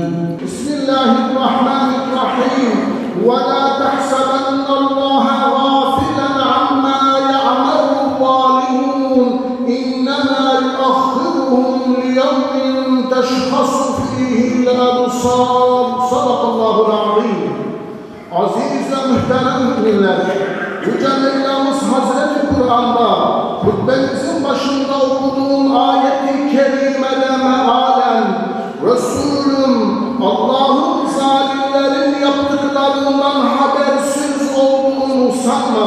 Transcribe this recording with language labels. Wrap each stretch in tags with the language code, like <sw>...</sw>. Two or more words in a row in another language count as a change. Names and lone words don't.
<ar>بسم الله الرحمن الرحيم. ولا تحسبن الله غافلا عما يعمل الظالمون إنما يؤخرهم ليوم تشخص فيه الأبصار. صدق الله العظيم.</ar> <tr>Aziz ve muhterem müminler, Yüce Mevlamız Hazreti Kur'an'da hutbemizin başında okuduğum ayet-i kerimede mealen Resulüm Allah'ın zalimlerin yaptıklarından habersiz olduğunu sanma.</tr>